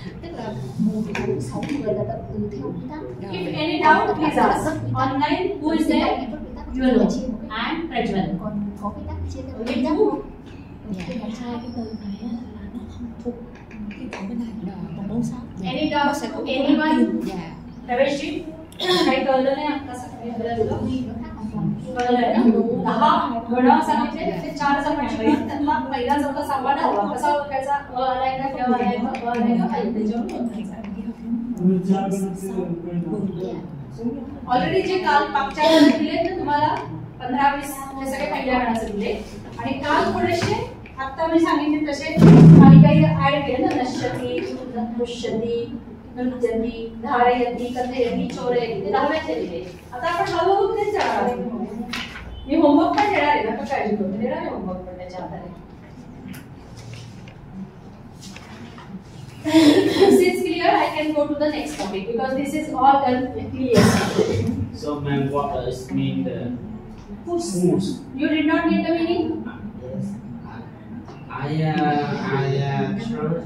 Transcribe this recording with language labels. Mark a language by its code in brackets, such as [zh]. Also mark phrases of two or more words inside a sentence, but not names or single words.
[en] If any doubt, please ask. Online, who is there? You know. And Prajwal. Only 2? Any doubt? Anyone? Praveshji? [mr] काही कळलं नाही आता घडा सांगितले ते 4 सांगितले त्यांना पहिला चौथा सहावा डावा कसा ओळखायचा अ आलाय का क आलाय का अ आलाय का ऑलरेडी जे काल मागच्या वेळेस दिले ना तुम्हाला 15-20 ते सगळे पहिल्या गणाचे दिले आणि काल थोडेसे आता मी सांगितले तसे आणि काही ऍड केले ना [sa] नश्यती नृष्यती नृत्यती धारयती कथयती चोरयती [mr] ते 10व्याचे दिले आता आपण हळूहळू तेच जाणार आहोत मी होमवर्क पण देणार आहे नका काळजी करू देणार आहे होमवर्क पण त्याच्या आधारे [en] This is clear. I can go to the next topic because this is all done clear. So ma'am, what does mean the Push. push? You did not get the meaning? I sure